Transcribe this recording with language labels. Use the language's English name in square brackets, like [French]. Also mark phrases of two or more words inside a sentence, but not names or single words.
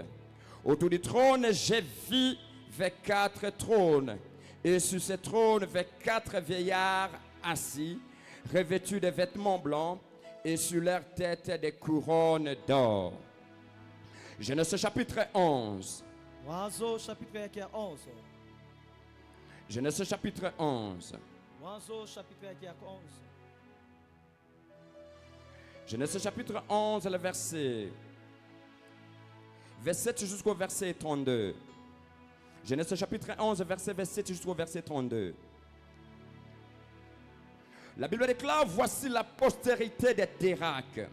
[French] Autour du trône, j'ai vu 24 trônes. Et sur ces trônes, 24 vieillards assis, revêtus de vêtements blancs, et sur leur tête des couronnes d'or. Genèse chapitre 11. [Swahili] Mwanzo chapitre yake ya 11. [French] Genèse chapitre 11. [Swahili] Mwanzo chapitre yake ya 11. [French] Genèse chapitre 11, le verset 27 jusqu'au verset 32. Genèse chapitre 11, verset 27 jusqu'au verset 32. La Bible déclare, voici la postérité de Térak.